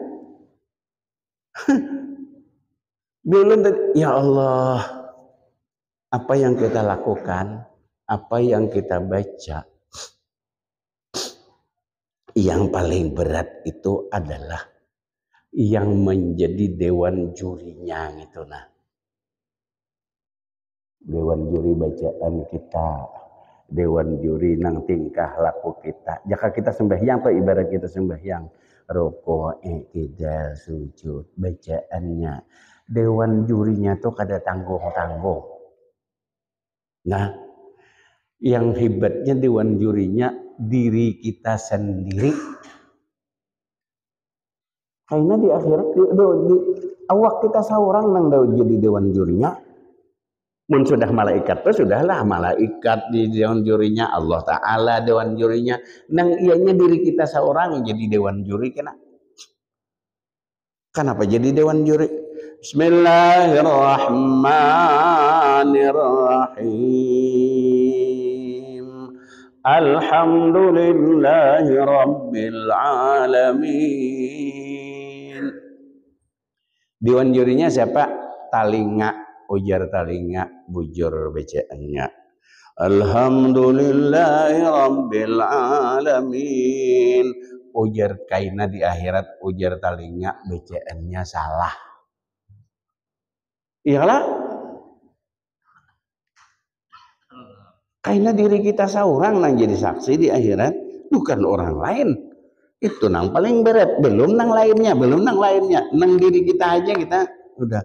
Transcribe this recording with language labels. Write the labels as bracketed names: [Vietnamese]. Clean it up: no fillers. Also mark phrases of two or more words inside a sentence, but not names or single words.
[Banjar] Belum [Arabic] يا الله, [Banjar] apa yang kita lakukan, apa yang kita baca, yang paling berat itu adalah yang menjadi dewan jurinya gitu nah. Dewan juri bacaan kita, dewan juri nang tingkah laku kita. Jika kita sembahyang atau ibarat kita sembahyang. Rukuk, i'tidal, sujud, bacaannya. Dewan jurinya tuh kada tanggung-tanggung. Nah, yang hebatnya dewan jurinya diri kita sendiri. Kayaknya di akhirat di awak kita seorang nang jadi dewan jurinya. Mun sudah malaikat tuh sudahlah malaikat di dewan jurinya, Allah Ta'ala dewan jurinya. Nang ianya diri kita seorang yang jadi dewan juri kena. Kenapa jadi dewan juri? [Arabic] بسم الله الرحمن الرحيم. الحمد لله رب العالمين. [Banjar] Dewan jurinya siapa? Talinga, ujar talinga, bujur bacaannya. [Arabic] الحمد لله رب العالمين. [Banjar] Ujar kaina di akhirat, ujar talinga BCN-nya salah. Iyalah, kaina diri kita seorang nang jadi saksi di akhirat, bukan orang lain. Itu nang paling berat, belum nang lainnya, nang diri kita aja kita udah.